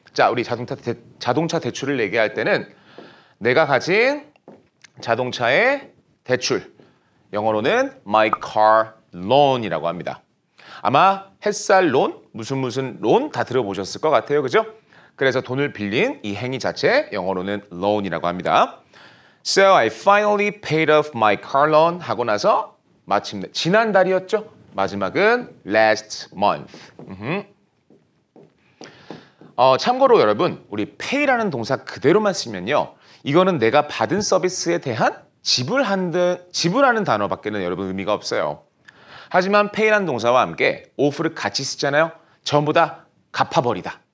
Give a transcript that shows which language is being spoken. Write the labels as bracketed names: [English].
[Korean] 자, 우리 자동차 대출을 얘기할 때는 내가 가진 자동차의 대출, 영어로는 [English] my car loan [Korean] 이라고 합니다. 아마 햇살 론, 무슨 론 다 들어보셨을 것 같아요, 그죠? 그래서 돈을 빌린 이 행위 자체 영어로는 loan이라고 합니다. [English] So I finally paid off my car loan [Korean] 하고 나서 마침내 지난달이었죠? 마지막은 [English] last month. [Korean] 참고로 여러분, 우리 pay라는 동사 그대로만 쓰면요. 이거는 내가 받은 서비스에 대한 지불하는 단어밖에는 여러분 의미가 없어요. 하지만 pay라는 동사와 함께 of를 같이 쓰잖아요. 전부 다 갚아버리다.